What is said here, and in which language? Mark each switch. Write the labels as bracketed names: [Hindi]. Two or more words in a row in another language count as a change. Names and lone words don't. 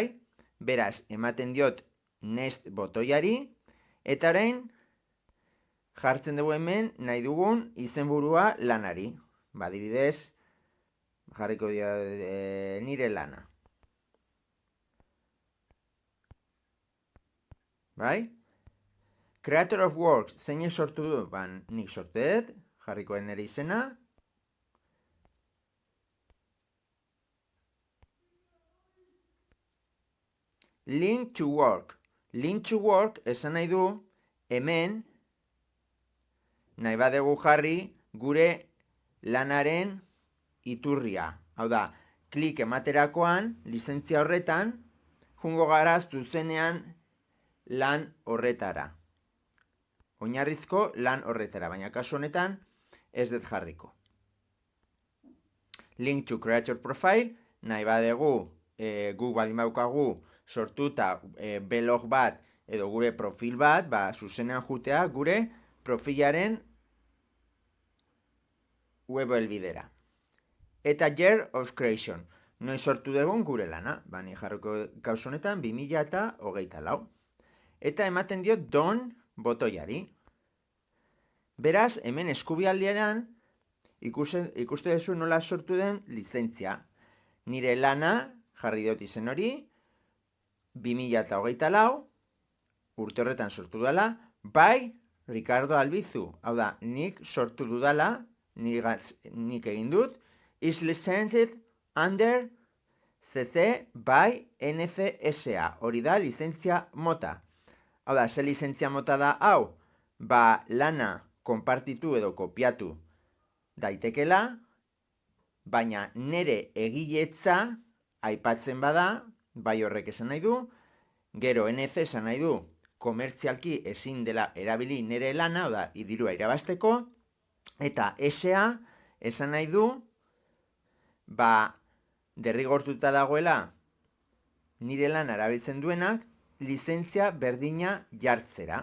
[Basque] Beraz, ematen diot next botoiari, eta orain, jartzen dugu hemen nahi dugun izenburua lanari. Adibidez, jarriko nire lana. Bai? [English] Creator of Works, [Basque] zein sortu du? Nik sortu dut, jarriko nire izena. [English] Link to work. Link to work [Basque] esan nahi du hemen nahi badegu jarri gure lanaren iturria. Hau da, klik ematerakoan, lizentzia horretan, jungo gara zuzenean lan horretara. Oinarrizko lan horretara, baina kasu honetan ez dut jarriko. [English] Link to creator profile, [Basque] nahi badegu guk baldin daukagu sortuta blog bat edo gure profil bat, zuzenean jutea gure profilaren web helbidera. [English] eta year of creation. [Basque] Noiz sortu dugun gure lana. Ni jarriko gauz honetan 2024. Eta ematen dio don botoiari. Beraz, hemen eskubialdean ikuste duzu nola sortu den lizentzia. Nire lana, jarri dut izen hori, 2024, urte horretan sortu dela, bai Ricardo Albizu. Hau da, nik sortu dudala, nik egin dut, [English] is licensed under CC by NCSA. [Basque] Hori da, lizentzia mota. Hau da, ze lizentzia mota da hau? Ba, lana konpartitu edo kopiatu daitekela, baina nere egiletza aipatzen bada, bai horrek esan nahi du, gero NC esan nahi du, komertzialki ezin dela erabili nere lana, oda, dirua irabazteko, eta SA esan nahi du, ba, derrigortuta dagoela nire lana erabiltzen duenak, lizentzia berdina jartzera.